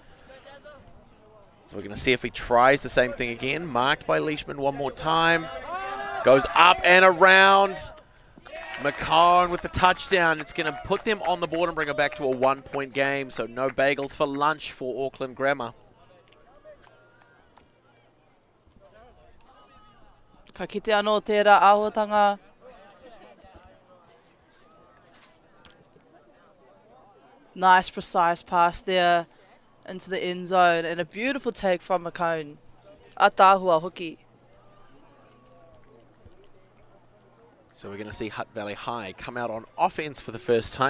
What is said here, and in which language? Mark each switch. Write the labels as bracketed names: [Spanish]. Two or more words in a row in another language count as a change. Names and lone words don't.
[English] So we're going to see if he tries the same thing again. Marked by Leishman one more time. Goes up and around. McCone with the touchdown. It's going to put them on the board and bring it back to a 1-point game. So no bagels for lunch for Auckland Grammar. [Māori] Ka kite anō tērā āhuatanga. [English] Nice, precise pass there into the end zone, and a beautiful take from McCone. [Māori] Atahua hooky. [English] So we're going to see Hutt Valley High come out on offense for the first time.